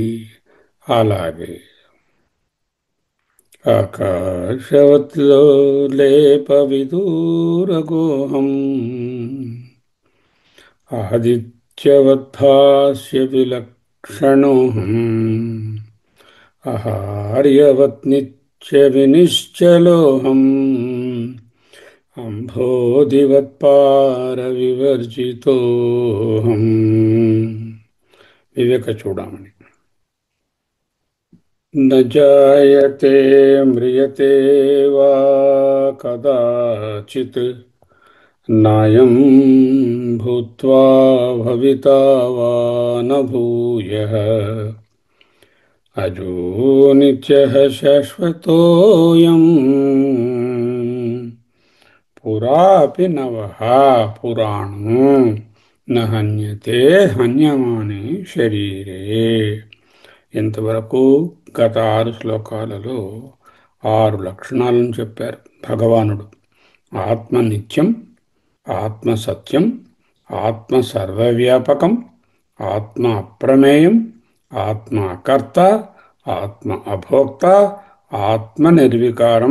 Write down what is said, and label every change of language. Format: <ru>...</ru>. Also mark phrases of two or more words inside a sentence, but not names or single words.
<sa>అలాగే ఆకాశవత్లో లేపవిదూరగోహం ఆదిత్యవద్భాస్య విలక్షణోహం అహార్యవత్ నిత్య వినిశ్చలోహం అంభోధివత్పార వివర్జితోహం. వివేక చూడమని. न जायते म्रियते वा कदाचित् नायं भूत्वा भविता वा न भूयः अजो नित्यः शाश्वतोऽयं पुरापि नवः पुराणो न हन्यते हन्यमाने शरीरे.</sa> <te>ఇంతవరకు గత 6 శ్లోకాలలో 6 లక్షణాలను చెప్పారు భగవానుడు. ఆత్మ నిత్యం, ఆత్మ సత్యం, ఆత్మ సర్వవ్యాపకం, ఆత్మ అప్రమేయం, ఆత్మ అకర్త, ఆత్మ అభోక్త, ఆత్మ నిర్వికారం.</te>